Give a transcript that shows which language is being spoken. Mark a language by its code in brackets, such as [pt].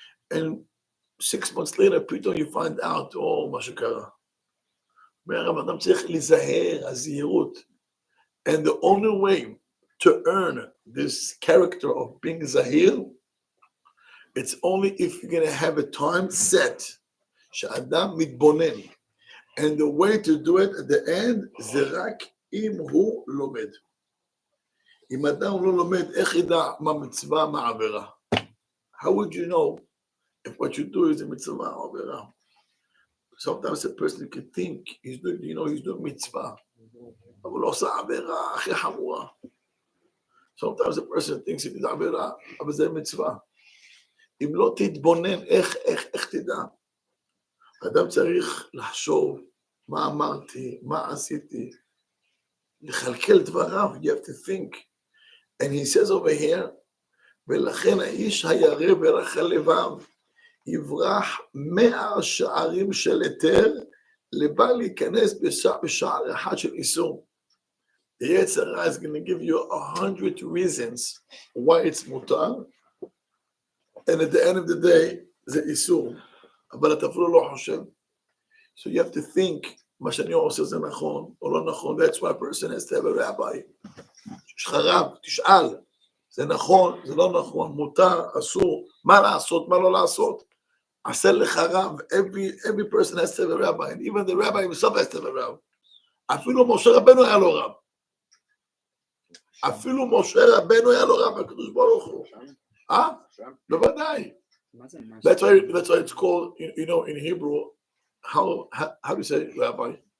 [en] And 6 months later, פתאום you find out, מה שקרה. [he] אדם צריך להיזהר, הזהירות. [en] And the only way to earn this character of being zahir, it's only if you're going to have a time set, שאדם מתבונן. And the way to do it at the end, זה רק אם הוא לומד. [he] אם אדם לא לומד, איך ידע מה מצווה, מה עבירה? [en] How would you know if what you do is a mitzvah or עבירה? Sometimes a person can think he's doing, he's doing mitzvah. [he] אבל הוא עושה עבירה הכי חמורה. [en] Sometimes a person thinks it is עבירה, אבל זה מצווה. [he] אם לא תתבונן, איך תדע? אדם צריך לחשוב מה אמרתי, מה עשיתי, לכלכל דבריו, you have to think. [en] And he says over here, ולכן האיש הירא ורחל לבב, יברח 100 שערים של היתר, לבל להיכנס בשער אחד של איסור. The Yetzirah is going to give you 100 reasons why it's mutar, and at the end of the day, זה איסור. [he] אבל אתה אפילו לא חושב. [en] So you have to think, מה שאני עושה זה נכון או לא נכון. That's why a person has to have a rabbi. [he] יש לך רב, תשאל. זה נכון, זה לא נכון, מותר, אסור, מה לעשות, מה לא לעשות. עשה לך רב. [en] Every person has to have a rabbi. And even the rabbi himself has to have a rab. [he] אפילו משה רבנו היה לו רב. אפילו משה רבנו היה לו רב, הקדוש ברוך הוא. בוודאי. [en] That's why it's called, in Hebrew, how do you say, Rabbi?